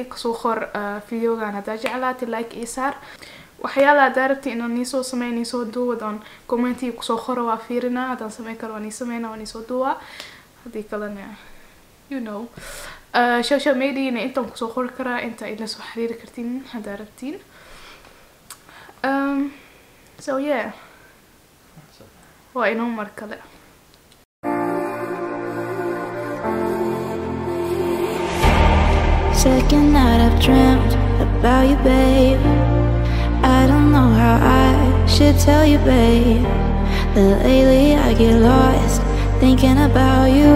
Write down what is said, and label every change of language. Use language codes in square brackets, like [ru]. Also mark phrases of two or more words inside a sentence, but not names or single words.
[so] kusoo qor videogan haddaa jeclaatay like ii saar waxyaalaha haddaa rabtay inaan niisoo sameeyo niisoo duubo dan commenti kusoo qoro waa fiirinaa haddaan sameyn karo waa nii sameynaa waa niisoo duubaa haddii kalena [en] you know social media [so] intaan kusoo qori karaa inta ila soo xiriiri kartiin haddaa rabtiin [en] so yeah [so] waa inoo mar kale [en] Second night I've dreamt about you, babe. I don't know how I should tell you, babe, that lately I get lost thinking about you.